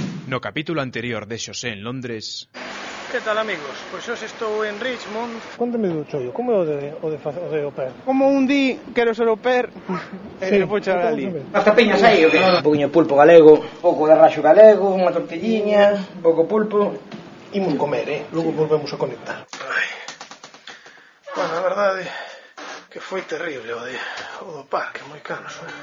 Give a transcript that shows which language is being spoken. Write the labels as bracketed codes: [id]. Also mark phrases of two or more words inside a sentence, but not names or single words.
[gl] No capítulo anterior de Xosé en Londres... Que tal, amigos? Pois hoxe estou en Richmond. Contame do chollo, como é o de [fr] au pair? [gl] Como un di, quero ser [fr] au pair, [gl] e vou chegar ali. As tapiñas aí, o que? Un poquinho de pulpo galego, un pouco de raxo galego, unha tortilliña, un pouco pulpo. Imos comer, logo volvemos a conectar. Bueno, a verdade que foi terrible o do parque, moi caros.